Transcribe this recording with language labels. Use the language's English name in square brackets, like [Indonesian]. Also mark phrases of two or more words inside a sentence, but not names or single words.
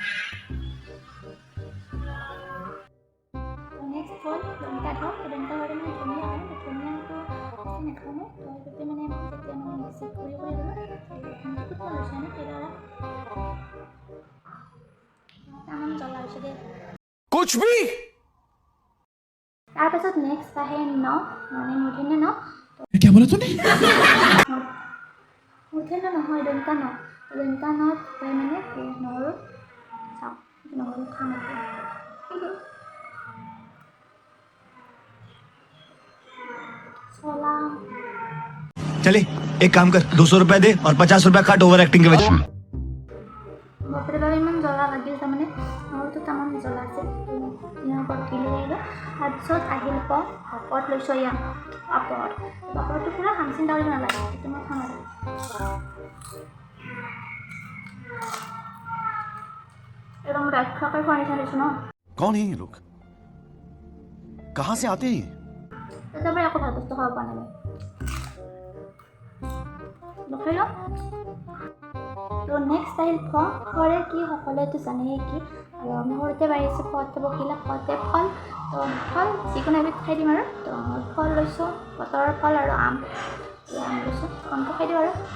[Assamese] নেক্সট হ'ল দন্তাধৰ মানে ধুনীয়া হয় ধুনীয়াটো নাখাওঁ মই তো সেইটোতে মানে যেতিয়া মানে মিক্সিত কৰি ল'লোঁ কুটা লৈছোঁ মানে সেইদৰে তামান জ্বলা হৈছে দেই [Hindi] कुछ भी [Assamese] তাৰপাছত নেক্সট আহে ন মানে মূৰ্ধন্য ন [Hindi] क्या बोला तूने [Assamese] মূৰ্ধন্য নহয় দন্তানত হয় মানে নহৰু চাওঁ নহৰু খাম চলা [Hindi] चले एक काम कर 200 रुपए दे और 50 रुपए काट [English] over acting [Hindi] के वजह [Assamese] বাপৰে বাপ ইমান জ্বলা লাগিল তাৰমানে নহৰুটো তামান জ্বলা আছে ইয়াৰ ওপৰত দি লৈ আহিলোঁ তাৰপিছত আহিল পাপৰ লৈছোঁ এয়া পাপৰটো পূৰা খাম চিন্তা কৰিব নালাগে সেইটো মই খাম আৰু একদম ৰাক্ষসে খোৱা নিচিনা দিছোঁ ন [Hindi] कौन है ये लोग कहाँ से आते हैं [Assamese] তাৰপৰা একো ভাল বস্তু খাব পৰা নাই দেখাই লওঁ তো নেক্সট আহিল ফৰে কি সকলোৱেতো জানেই কি আৰু আমি সৰুতে বাঢ়িছোঁ ফতে বকিলে ফতে ফল তো ফল যিকোনো এবিধ খাই দিম আৰু তো ফল লৈছোঁ বতৰৰ ফল আৰু আম লৈছোঁ আমটো খাই দিওঁ আৰু